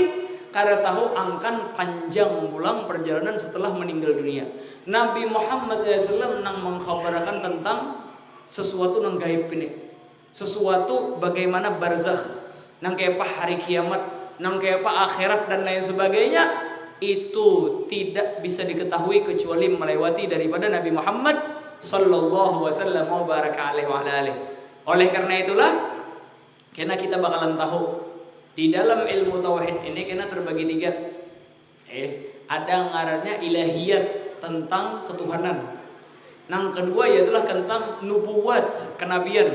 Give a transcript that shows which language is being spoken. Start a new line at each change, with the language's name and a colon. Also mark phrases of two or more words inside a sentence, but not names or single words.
Banjar: Kada tahu angkan panjang pulang perjalanan setelah meninggal dunia. Nabi Muhammad SAW nang mengkhabarkan tentang sesuatu nang gaib ini. Sesuatu bagaimana barzakh, nang kayak apa hari kiamat, nang kayak apa akhirat dan lain sebagainya.
Indonesian: Itu tidak bisa diketahui kecuali melewati daripada Nabi Muhammad
Arabic: sallallahu wasallam wa baraka alaihi wa alihi.
Banjar: Oleh karena itulah karena kita bakalan tahu di dalam ilmu tauhid ini kena terbagi tiga. Ada ngarannya ilahiyat tentang ketuhanan. Nang kedua yaitulah tentang nubuwat, kenabian.